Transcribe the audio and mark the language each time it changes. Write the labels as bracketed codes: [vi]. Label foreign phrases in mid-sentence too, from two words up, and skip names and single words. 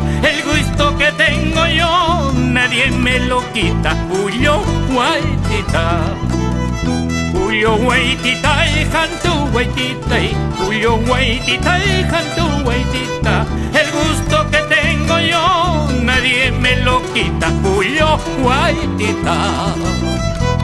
[es] El gusto que tengo yo nadie me lo quita. [qu] Puyo waitita, puyo waititai, hantu waititai, puyo waititai, hantu waitita. [es] El gusto que tengo yo nadie me lo quita. [qu] Puyo waitita.